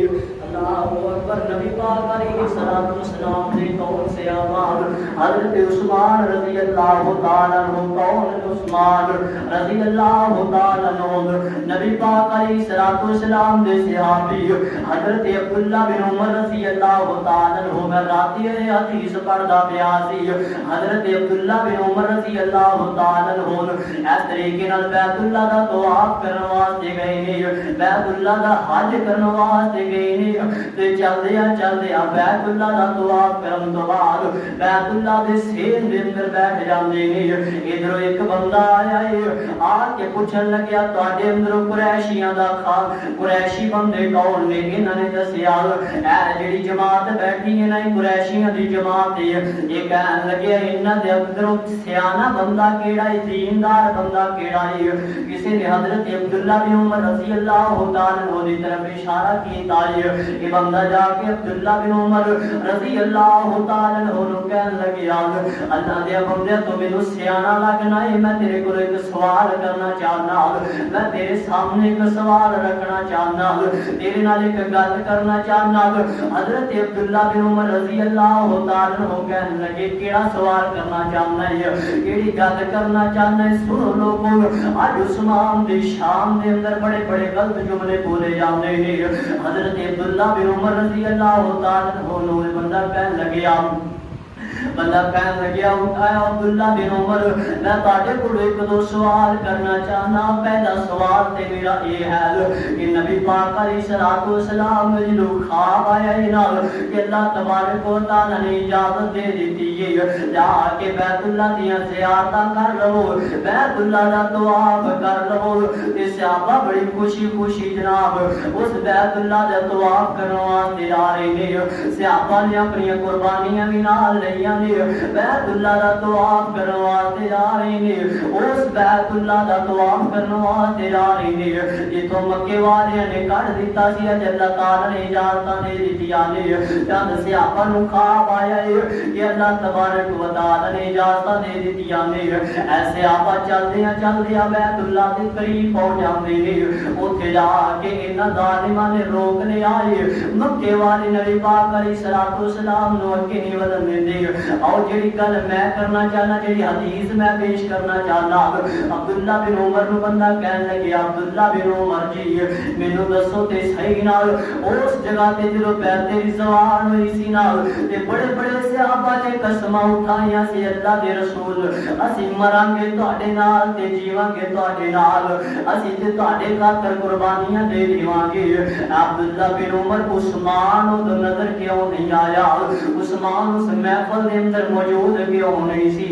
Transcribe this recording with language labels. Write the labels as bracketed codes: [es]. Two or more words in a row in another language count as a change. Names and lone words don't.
[ar] اللہ اکبر، [ur] نبی پاک [ar] علیہ الصلوۃ والسلام [ur] سے کون سے آباد حضرت عثمان [ar] رضی اللہ تعالیٰ عنہ، [ur] کون عثمان [ar] رضی اللہ تعالیٰ [pa] عنہ نبی پاک [ar] علیہ الصلوۃ والسلام [pa] دے صحابی حضرت عبداللہ بن عمر [ar] رضی اللہ تعالیٰ عنہ، [pa] میں راتی حدیث پڑھدا پیا سی، حضرت عبداللہ بن عمر [ar] رضی اللہ تعالیٰ عنہ [pa] اس طریقے نال بیت اللہ دا طواف کرن واسطے گئے نے، بیت اللہ دا حج کرن واسطے گئے نے، تے چلدیا بیت اللہ دا طواف کرن تو بعد بیت اللہ دے سین دے اندر بیٹھ جاندے نے۔ ادھر ایک بندہ آیا ہے، آ کے پوچھن لگیا تواڈے اندر قریشیاں دا قریشی بندے کون نے؟ انہاں نے دسیا اے جڑی جماعت بیٹھی ہے نا قریشیاں دی جماعت ہے۔ یہ کہن لگے انہاں دے اندر سیانا بندہ کیڑا ہے، دیندار بندہ کیڑا ہے؟ [ur] کسی نے حضرت عبداللہ بن عمر [ar] رضی اللہ تعالیٰ عنہ [ur] کی طرف اشارہ کیتا ہے۔ [pa] یہ بندہ جا کے عبداللہ بن عمر [ar] رضی اللہ تعالیٰ عنہ [pa] کہن لگیا اللہ دے بندے تو مینوں سیانا لگنا ہے، میں تیرے کو ایک سوال کرنا چاہنا، میں تیرے سامنے ایک سوال رکھنا چاہنا، تیرے نال ایک گل کرنا چاہنا۔ حضرت عبداللہ بن عمر [ar] رضی اللہ تعالیٰ عنہ [pa] کہن لگے کیڑا سوال کرنا چاہنا ہے، کیڑی گل کرنا چاہنا ہے؟ سنو لوگوں، اج عثمان دی شان دے اندر بڑے بڑے غلط جملے بولے جاندے ہیں۔ حضرت عبداللہ بن عمر [ar] رضی اللہ تعالیٰ عنہ [pa] نو بندہ کہن لگیا بندہ کہنے لگیا اٹھایا عبداللہ بن عمر میں تاڑے کو ایک دو سوال کرنا چاہنا. پہلا سوال تے میرا یہ ہے کہ نبی پاک [ar] علیہ الصلوۃ والسلام [pa] نے جو خواب آیا ہے نا کہ [ar] اللہ تبارک و تعالی [pa] نے اجازت دے دیتی ہے جا کے بیت اللہ دیاں زیارتاں کر لو, بیت اللہ دا طواف کر لو. تے صحابہ بڑی خوشی خوشی جناب اس بیت اللہ دا طواف کرنے واسطے آ رہے نے. صحابہ نے اپنی قربانیاں بھی نال لئیاں نے, بیت اللہ دا طواف کرنے واسطے آ رہے نے. اس بیت اللہ دا طواف کرنے واسطے آ رہے نے جتوں مکے والے نے کڈ دیتا سی اج اللہ تعالی نے اجازت دے دتیاں نے. چند صحابہ نوں خواب آیا ہے کہ [ar] اللہ تبارک و تعالی [pa] نے اجازت دے دتیاں نے. ایسے آپ چلدیاں چلدیاں بیت اللہ دے قریب پہنچ جاندے نے. اوتھے جا کے انہاں ظالماں نے روک لے آئے. مکے والے نبی پاک [ar] علیہ الصلوۃ والسلام [pa] نو اگے نہیں ودن دیندے. اور جڑی گل میں کرنا چاہنا, جڑی حدیث میں پیش کرنا چاہنا, عبداللہ بن عمر نو بندہ کہنے لگے عبداللہ بن عمر جی مینوں دسو تے صحیح نال اس جگہ تے جدوں بیعت رضوان ہوئی سی نال تے بڑے بڑے صحابہ نے قسماں اٹھائیاں سی اللہ دے رسول اسی مران گے تواڈے نال تے جیواں گے تواڈے نال, اسی تے تواڈے خاطر قربانیاں دے دیواں گے. عبداللہ بن عمر عثمان او نظر کیوں نہیں آیا؟ عثمان اس محفل دے اندر موجود کیوں نہیں سی؟